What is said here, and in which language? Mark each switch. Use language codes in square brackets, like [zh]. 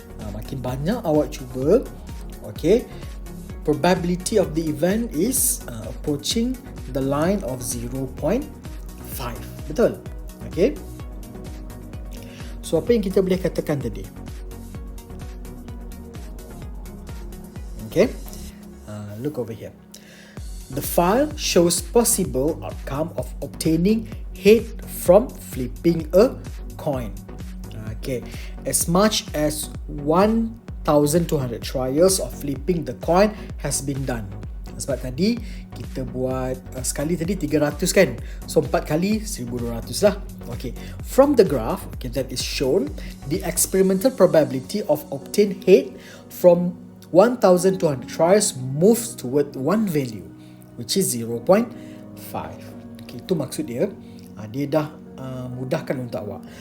[ms] Makin banyak awak cuba, [en] okay, probability of the event is approaching the line of 0.5. [ms] Betul? Okay. So apa yang kita boleh katakan tadi? [en] Okay, look over here. The file shows possible outcome of obtaining head from flipping a coin. Okay, as much as 1,200 trials of flipping the coin has been done. [ms] Sebab tadi kita buat sekali tadi 300 kan, so 4 kali 1,200 lah. [en] Okay, from the graph, okay, that is shown, the experimental probability of obtain head from 1,200 trials moves toward one value, which is 0.5. [ms] Okay, itu maksud dia. Dia dah mudahkan untuk awak.